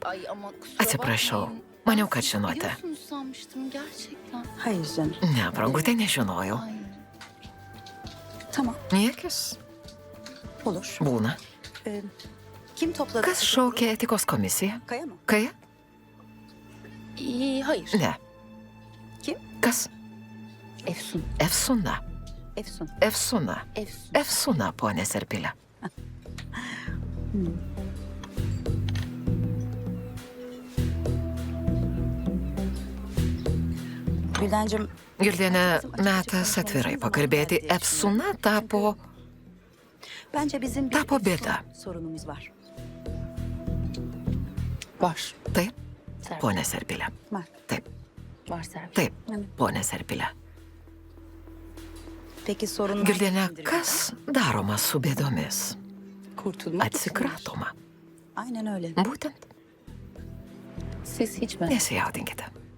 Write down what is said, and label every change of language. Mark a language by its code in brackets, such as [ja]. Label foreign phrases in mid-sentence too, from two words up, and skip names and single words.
[lt] Atsiprašau, maniau, kad žinote. Ne, brangutė, nežinojau. Niekis? Būna. Kas šaukė etikos komisiją? Kaja? [tr] Hayır. [lt] Ne. [tr] Kim? [lt] Kas? Efsun. Efsuna. Efsun. Efsuna. Efsun. Efsuna, ponė Serpilė. [tr] Güldencim, [lt] Girdene, metas atvirai pakalbėti. Efsuna tapo [tr] bence bizim [lt] Tapo bėda. [tr] sorunumuz var. Var. [lt] Taip, ponė Serpilė. [tr] Var. [lt] Taip, [tr] Var Serpil. [lt] taip, ponė Serpilė. [tr] Peki sorun [lt] Girdene, kas daroma su bėdomis? [tr] kurtulmak? [lt] Atsikratoma. [tr] Aynen öyle. [lt] Būtent, [tr] Siz hiç mi? [lt] nesijaudinkite.